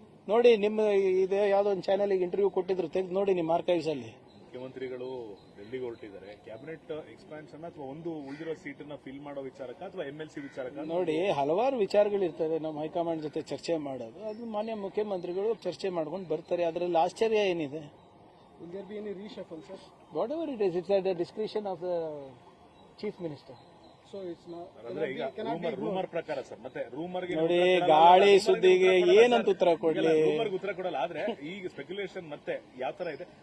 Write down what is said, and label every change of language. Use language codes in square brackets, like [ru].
[kn] ನೋಡಿ, ನಿಮ್ಮ ಇದೆ ಯಾವ್ದೋ ಒಂದು ಚಾನೆಲ್ಗೆ ಇಂಟರ್ವ್ಯೂ ಕೊಟ್ಟಿದ್ರು, ತೆಗೆದು ನೋಡಿ ನಿಮ್ಮ ಆರ್ಕೈವ್ಸ್ ಅಲ್ಲಿ. ಮುಖ್ಯಮಂತ್ರಿಗಳು ಡೆಲ್ಲಿಗೆ ಹೊರಟಿದ್ದಾರೆ. ಕ್ಯಾಬಿನೆಟ್ ಎಕ್ಸ್ಪಾನ್ಷನ್ ಅಥವಾ ಒಂದು ಉಳಿದಿರೋ ಸೀಟನ್ನ ಫಿಲ್ ಮಾಡೋ ವಿಚಾರಕ್ಕೆ ಅಥವಾ ಎಂಎಲ್ಸಿ ವಿಚಾರಕ್ಕೆ? ನೋಡಿ, ಹಲವಾರು ವಿಚಾರಗಳಿರ್ತದೆ ನಮ್ಮ ಹೈಕಮಾಂಡ್ ಜೊತೆ ಚರ್ಚೆ ಮಾಡೋದು. ಅದು ಮಾನ್ಯ ಮುಖ್ಯಮಂತ್ರಿಗಳು ಚರ್ಚೆ ಮಾಡ್ಕೊಂಡು ಬರ್ತಾರೆ. ಅದರಲ್ಲಿ ಆಶ್ಚರ್ಯ ಏನಿದೆ? [en] Will there be any reshuffle, sir? Whatever it is, it's at the discretion of the chief minister. So it's not. [kn] ಅಂದ್ರೆ ಈಗ ರೂಮರ್ ಪ್ರಕಾರ ಸರ್, ಮತ್ತೆ ರೂಮರ್ಗೆ ನೋಡಿ, ಗಾಳಿ ಸುದ್ದಿಗೆ ಏನಂತ ಉತ್ತರ ಕೊಡ್ಲಿ? ರೂಮರ್ಗೆ ಉತ್ತರ ಕೊಡಲ್ಲ. ಆದ್ರೆ ಈಗ ಸ್ಪೆಕ್ಯುಲೇಷನ್ ಮತ್ತೆ ಯಾವ ತರ ಇದೆ?